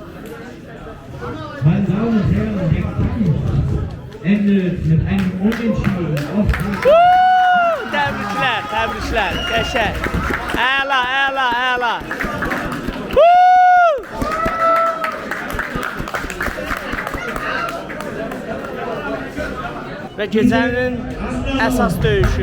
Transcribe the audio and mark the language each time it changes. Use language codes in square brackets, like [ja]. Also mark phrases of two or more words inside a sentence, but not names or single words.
[de] Meine Damen und Herren, der Kampf endet mit einem Unentschieden auf [az] Təbriklər, təbriklər, qəşəng. Əla, əla, əla. Və gecənin əsas döyüşü.